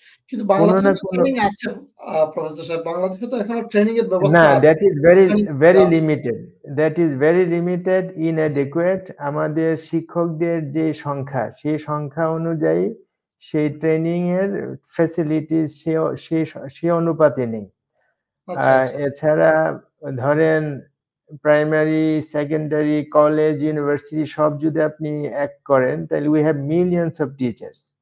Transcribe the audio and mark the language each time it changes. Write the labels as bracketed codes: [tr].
[bn] কিন্তু বাংলাদেশে তো ট্রেনিং আছে প্রফেসর সাহেব, বাংলাদেশে তো এখনো ট্রেনিং এর ব্যবস্থা না, আছে। [en] that is very limited. That is very limited, inadequate. [bn] আমাদের শিক্ষকদের যে সংখ্যা সেই সংখ্যা অনুযায়ী সেই ট্রেনিং এর ফ্যাসিলিটিস সে অনুপাতে নেই। এছাড়া ধরেন প্রাইমারি, সেকেন্ডারি, কলেজ, ইউনিভার্সিটি সব যদি আপনি এক করেন তাহলে [en] we have millions of teachers.